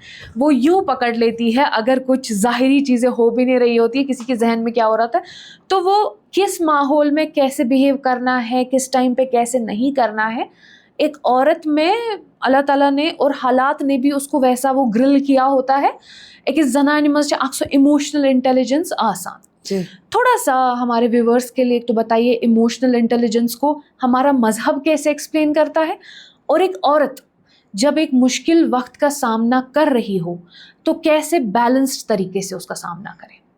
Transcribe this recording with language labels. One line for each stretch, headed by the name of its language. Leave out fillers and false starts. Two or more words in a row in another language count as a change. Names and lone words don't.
Urdu: وہ یوں پکڑ لیتی ہے اگر کچھ ظاہری چیزیں ہو بھی نہیں رہی ہوتی, کسی کے ذہن میں کیا ہو رہا تھا, تو وہ کس ماحول میں کیسے بیہیو کرنا ہے, کس ٹائم پہ کیسے نہیں کرنا ہے, ایک عورت میں اللہ تعالیٰ نے اور حالات نے بھی اس کو ویسا وہ گرل کیا ہوتا ہے.
Kashmiri: ایک زنانہ مز اکھ سو
English: emotional intelligence
Kashmiri: آسان.
Urdu: جی تھوڑا سا ہمارے ویورز کے لیے ایک تو بتائیے
English: emotional intelligence
Urdu: کو ہمارا مذہب کیسے ایکسپلین کرتا ہے، اور ایک عورت جب ایک مشکل وقت کا سامنا کر رہی ہو تو کیسے بیلنسڈ طریقے سے اس کا سامنا کرے؟